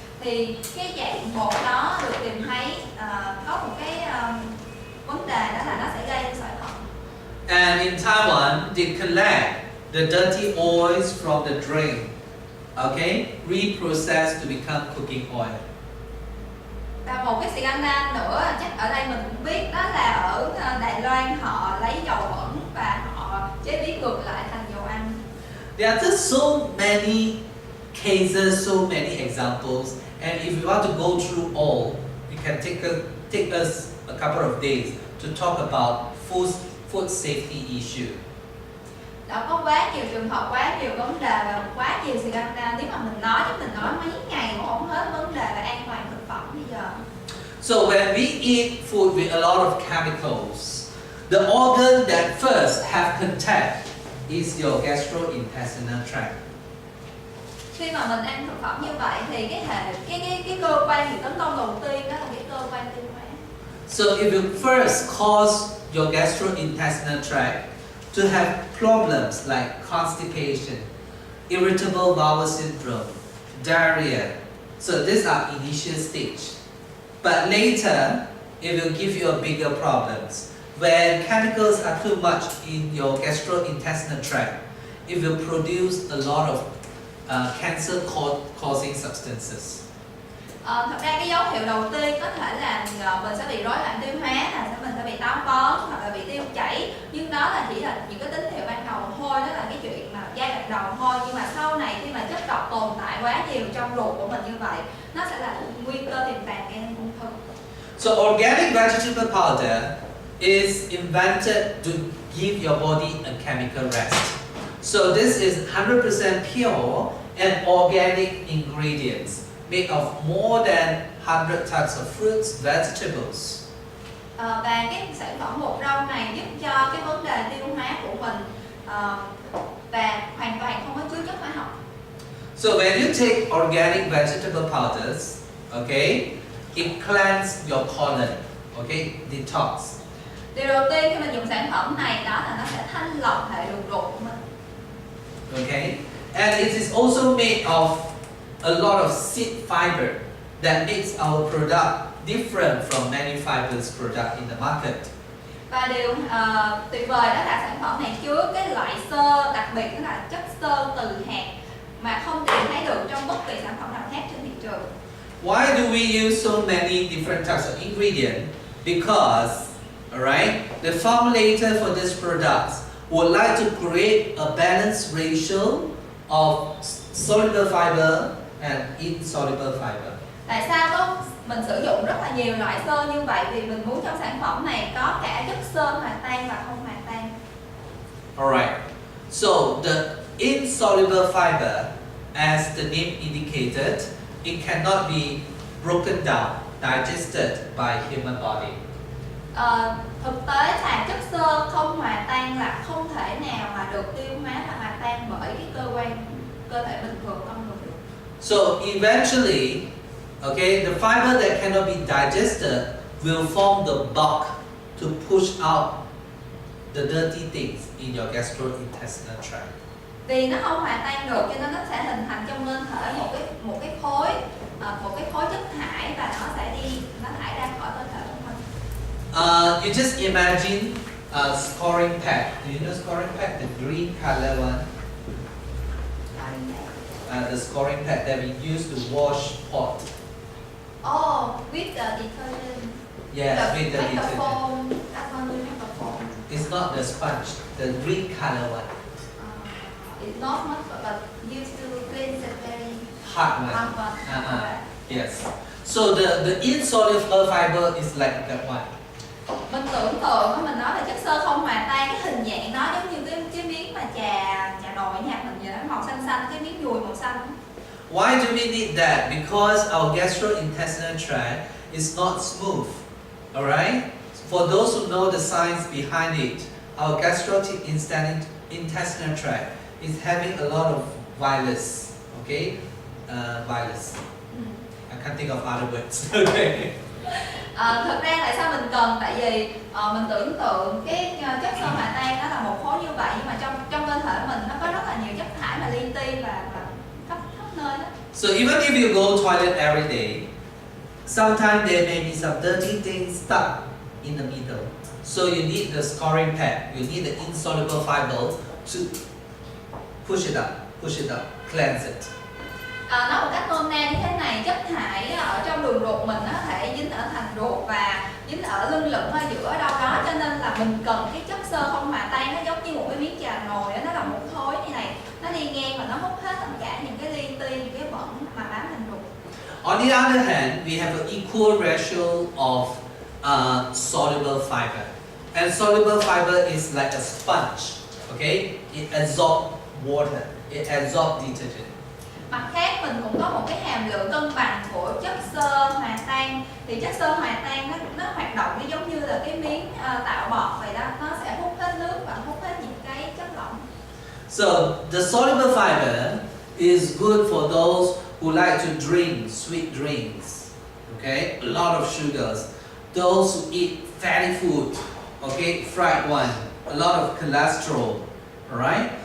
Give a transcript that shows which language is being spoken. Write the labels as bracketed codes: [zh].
[vi] Thì cái dạng bột đó được tìm thấy có một cái vấn đề đó là nó sẽ gây sỏi thận. [en] And in Taiwan, they collect the dirty oils from the drain, okay, reprocessed to become cooking oil. [vi] Và một cái scandal nữa chắc ở đây mình cũng biết, đó là ở Đài Loan họ lấy dầu bẩn và họ chế biến ngược lại thành dầu ăn. [en] There are just so many cases, so many examples, and if you want to go through all, it can take us a couple of days to talk about food safety issue. [vi] Đó, có quá nhiều trường hợp, quá nhiều vấn đề và quá nhiều sự đăng đa. Nếu mà mình nói mấy ngày cũng không hết vấn đề về an toàn thực phẩm bây giờ. [en] So when we eat food with a lot of chemicals, the organ that first have contact is your gastrointestinal tract. [vi] Khi mà mình ăn thực phẩm như vậy thì cái cơ quan bị tấn công đầu tiên đó là cái cơ quan tiêu hóa. [en] So if you first cause your gastrointestinal tract to have problems like constipation, irritable bowel syndrome, diarrhea, so these are initial stage. But later, it will give you a bigger problems. When chemicals are too much in your gastrointestinal tract, it will produce a lot of cancer-causing substances. [vi] Thật ra cái dấu hiệu đầu tiên có thể là mình sẽ bị rối loạn tiêu hóa, mình sẽ bị táo bón hoặc là bị tiêu chảy, nhưng đó là chỉ là những cái tín hiệu ban đầu thôi, đó là cái chuyện mà giai đoạn đầu thôi. Nhưng mà sau này khi mà chất độc tồn tại quá nhiều trong ruột của mình như vậy, nó sẽ là nguy cơ tiềm tàng gây nên ung thư. [en] So organic vegetable powder is invented to give your body a chemical rest. So this is 100% pure and organic ingredients made of more than 100 types of fruits, vegetables. [vi] Và cái sản phẩm bột rau này giúp cho cái vấn đề tiêu hóa của mình và hoàn toàn không có chứa chất hóa học. [en] So when you take organic vegetable powders, okay, it cleanses your colon, okay, detox. [vi] Điều đầu tiên khi mình dùng sản phẩm này đó là nó sẽ thanh lọc hệ đường ruột của mình. [en] Okay, and it is also made of a lot of seed fiber that makes our product different from many fibers product in the market. [vi] Và điều tuyệt vời đó là sản phẩm này chứa cái loại xơ đặc biệt, đó là chất xơ từ hạt mà không tìm thấy được trong bất kỳ sản phẩm nào khác trên thị trường. [en] Why do we use so many different types of ingredients? Because, alright, the formulator for this product would like to create a balanced ratio of soluble fiber and insoluble fiber. [vi] Tại sao mình sử dụng rất là nhiều loại xơ như vậy? Vì mình muốn trong sản phẩm này có cả chất xơ hòa tan và không hòa tan. [en] Alright, so the insoluble fiber, as the name indicated, it cannot be broken down, digested by human body. [vi] Thực tế là chất xơ không hòa tan là không thể nào mà được tiêu hóa và hòa tan bởi cái cơ thể bình thường con người. [en] So eventually, okay, the fiber that cannot be digested will form the bulk to push out the dirty things in your gastrointestinal tract. [vi] Vì nó không hòa tan được cho nên nó sẽ hình thành trong cơ thể một cái khối chất thải và nó thải ra khỏi cơ thể của mình. [en] You just imagine a scoring pad. Do you know scoring pad, the green color one? The scoring pad that we use to wash pot. Oh, with the detergent. Yes, with the like detergent. the foam. That one will have a foam. It's not the sponge, the green color one. It's not much, but used to cleanse it very Hard one. hard one. Yes. So the insoluble fiber is like that one. [vi] Mình tưởng tượng mình nói là chất xơ không hòa tan, cái hình dạng nó giống như cái miếng mà trà nồi nhà mình vậy đó, màu xanh xanh, cái miếng dùi màu xanh. [en] Why do we need that? Because our gastrointestinal tract is not smooth. Alright? For those who know the science behind it, our gastrointestinal tract is having a lot of virus. Okay? Virus. I can't think of other words. Okay. [vi] Thực ra tại sao mình cần? Tại vì mình tưởng tượng cái chất xơ hòa tan nó là một khối như vậy, nhưng mà trong cơ thể mình nó có rất là nhiều chất thải mà li ti và khắp nơi đó. [en] So even if you go toilet every day, sometimes there may be some dirty things stuck in the middle. So you need the scoring pad. You need the insoluble fiber to push it up, cleanse it. [vi] Nói một cách nôm na như thế này, chất thải ở trong đường ruột mình nó có thể dính ở thành ruột và dính ở lưng lửng ở giữa đâu đó, cho nên là mình cần cái chất xơ không hòa tan, nó giống như một cái miếng trà nồi đó, nó là một khối như này, nó đi ngang và nó hút hết tất cả những cái li ti, những cái bẩn mà bám lên ruột. [en] On the other hand, we have an equal ratio of soluble fiber. And soluble fiber is like a sponge, okay? It absorbs water, it absorbs detergent. [vi] Mặt khác mình cũng có một cái hàm lượng cân bằng của chất xơ hòa tan. Thì chất xơ hòa tan nó hoạt động nó giống như là cái miếng tạo bọt vậy đó, nó sẽ hút hết nước và hút hết những cái chất lỏng. [en] So the soluble fiber is good for those who like to drink sweet drinks, okay? A lot of sugars. Those who eat fatty food, okay, fried one, a lot of cholesterol, alright?